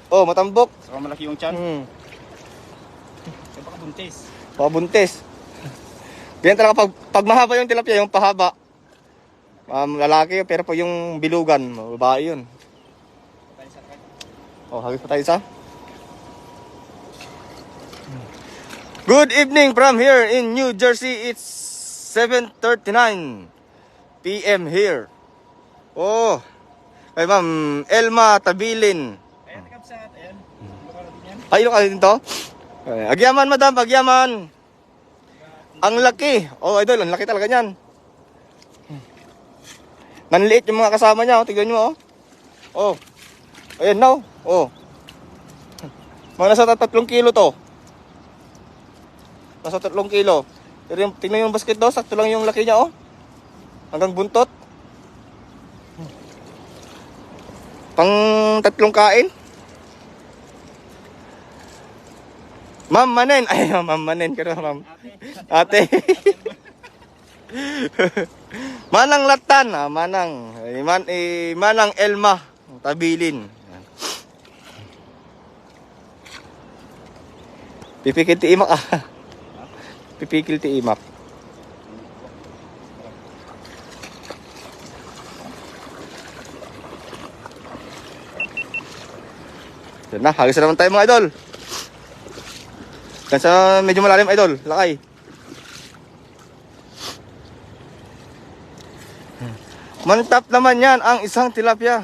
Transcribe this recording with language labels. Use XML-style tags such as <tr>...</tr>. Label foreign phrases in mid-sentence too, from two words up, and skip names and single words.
<tl>Oh, matambok. Saka malaki yung tiyan. Kaya baka buntis. Pabuntis. Ganyan talaga pag mahaba yung tilapia, yung pahaba. Lalaki pero po yung bilugan, babae yun. Tayo sa kanya. Oh, hagis pa tayo isa.</tl> <en>Good evening from here in New Jersey. It's 7:39 p.m. here.</en> <tl>Oh, kay Ma'am Elma Tabilin. Ayan, Kapsat. Ayan. Ilocano din yan. Ay, Ilocano din to?</tl> <ilo>Agyaman, madam, agyaman.</ilo> <tl>Ang laki. Oh, idol, ang laki talaga niyan. Nanliit yung mga kasama niya. Oh, tignan nyo, oh. Oh. Ayan na, oh. Mga nasa 3 kilo to. Nasa 3 kilo. Pero yung, tingnan yung basket do, sakto lang yung laki niya, oh. Hanggang buntot. Pang 3 kain. Ma'am Manen. Ay, Ma'am Manen. Pero, Ma'am. Ate. Manang Latan. Manang. Manang Elma. Tabilin.</tl> <ilo>Pipikil ti imak ah. Pipikil ti imak.</ilo> <tl>Yan na, hagis na naman tayo mga idol. Yan sa medyo malalim idol, lakay. Mantap naman yan ang isang tilapia.</tl>